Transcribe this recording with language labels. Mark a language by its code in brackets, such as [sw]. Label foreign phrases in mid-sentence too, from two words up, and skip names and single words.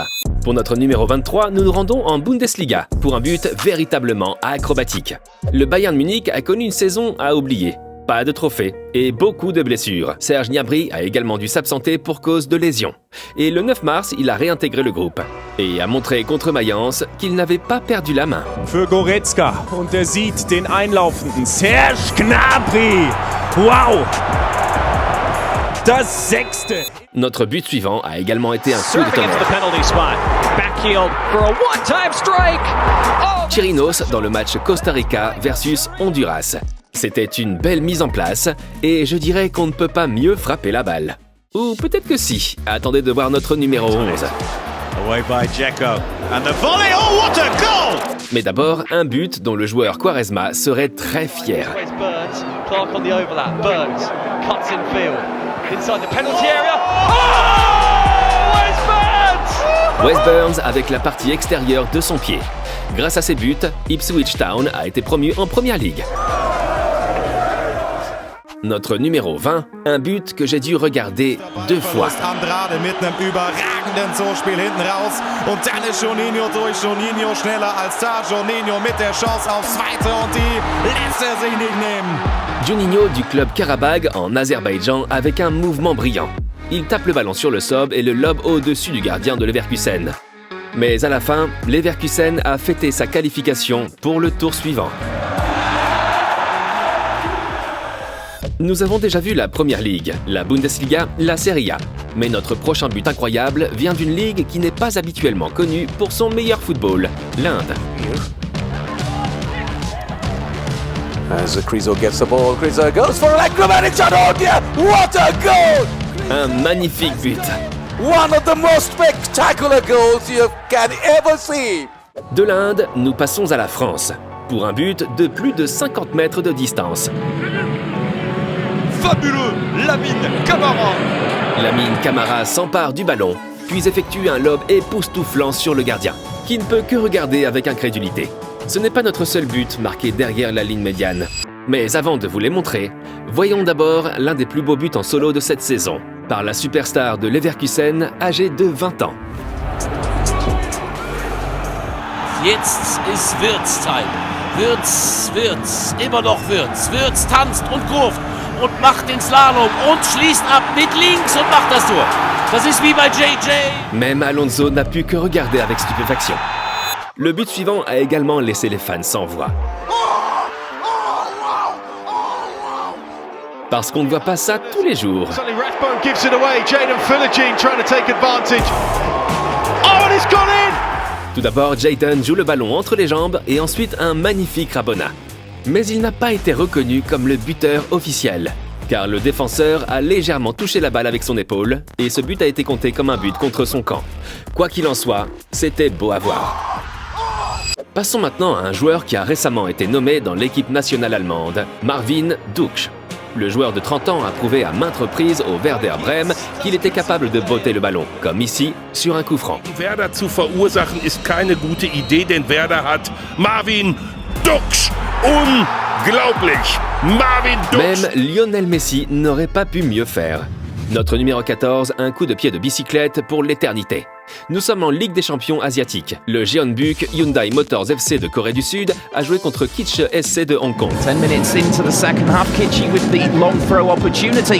[fr] Pour notre numéro 23, nous nous rendons en Bundesliga pour un but véritablement acrobatique. Le Bayern Munich a connu une saison à oublier. Pas de trophée et beaucoup de blessures. Serge Gnabry a également dû s'absenter pour cause de lésions. Et le 9 mars, il a réintégré le groupe et a montré contre Mayence qu'il n'avait pas perdu la main. [de] Für Goretzka und er sieht den einlaufenden Serge Gnabry. Wow! Das sechste. [fr] Notre but suivant a également été un coup de tonnerre. Chirinos dans le match Costa Rica versus Honduras. C'était une belle mise en place et je dirais qu'on ne peut pas mieux frapper la balle. Ou peut-être que si. Attendez de voir notre numéro 11. [en] Away by Dzeko. And the volley. Oh, what a goal! [fr] Mais d'abord, un but dont le joueur Quaresma serait très fier. [en] Clark on the overlap. Burns cuts in field. Inside the penalty area. Oh! [fr] Wes Burns avec la partie extérieure de son pied. Grâce à ses buts, Ipswich Town a été promu en Première Ligue. Notre numéro 20, un but que j'ai dû regarder 2 fois. [de] Andrade mit einem überragenden Zuspiel hinten raus und dann ist Juninho durch. Juninho schneller als da. Juninho mit der Chance aufs Zweite und die lässt er sich nicht nehmen. [fr] Juninho du club Karabag en Azerbaïdjan avec un mouvement brillant. Il tape le ballon sur le sob et le lobe au-dessus du gardien de Leverkusen. Mais à la fin, Leverkusen a fêté sa qualification pour le tour suivant. Nous avons déjà vu la Première Ligue, la Bundesliga, la Serie A. Mais notre prochain but incroyable vient d'une ligue qui n'est pas habituellement connue pour son meilleur football, l'Inde. [en] As Krizo gets the ball, Krizo goes for an acrobatic shot. Oh dear, what a goal! [fr] Un magnifique but. [en] One of the most spectacular goals you can ever see. [fr] De l'Inde, nous passons à la France, pour un but de plus de 50 mètres de distance. Fabuleux, Lamine Camara. Lamine Camara s'empare du ballon, puis effectue un lob époustouflant sur le gardien, qui ne peut que regarder avec incrédulité. Ce n'est pas notre seul but marqué derrière la ligne médiane. Mais avant de vous les montrer, voyons d'abord l'un des plus beaux buts en solo de cette saison, par la superstar de Leverkusen, âgée de 20 ans. [de] Jetzt ist Wirtz-Time. Wirtz, immer noch Wirtz. Wirtz tanzt und kurft und macht den Slalom und schließt ab mit links und macht das Tor. Das ist wie bei JJ. [fr] Même Alonso n'a pu que regarder avec stupéfaction. Le but suivant a également laissé les fans sans voix. Parce qu'on ne voit pas ça tous les jours. [en] Suddenly Rathbone gives it away. Jadon Philogene trying to take advantage. Oh, and it's gone in! [fr] Tout d'abord, Jadon joue le ballon entre les jambes et ensuite un magnifique rabona. Mais il n'a pas été reconnu comme le buteur officiel, car le défenseur a légèrement touché la balle avec son épaule et ce but a été compté comme un but contre son camp. Quoi qu'il en soit, c'était beau à voir. Passons maintenant à un joueur qui a récemment été nommé dans l'équipe nationale allemande, Marvin Duksch. Le joueur de 30 ans a prouvé à maintes reprises au Werder Bremen qu'il était capable de botter le ballon, comme ici, sur un coup franc. [de] Werder zu verursachen ist keine gute Idee, denn Werder hat Marvin Duksch. Unglaublich! Marvin Duksch! [fr] Même Lionel Messi n'aurait pas pu mieux faire. Notre numéro 14, un coup de pied de bicyclette pour l'éternité. Nous sommes en Ligue des champions asiatiques. Le Jeonbuk Hyundai Motors FC de Corée du Sud a joué contre Kitche SC de Hong Kong. [en] 10 minutes into the second half, Kitche with the long throw opportunity.